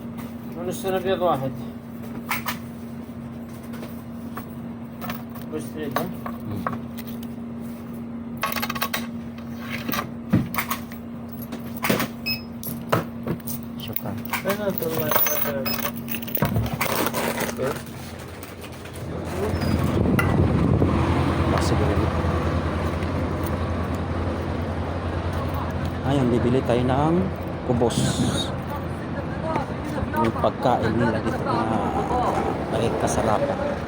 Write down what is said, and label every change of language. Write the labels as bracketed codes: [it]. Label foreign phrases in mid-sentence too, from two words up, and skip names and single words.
[ar] ونص ابيض واحد. وش تريد؟ Syukran. بنات الله يسعدك. [tl] Ayun, bibili tayo ng kubos. Yung pagkain nila dito na may kasarapan.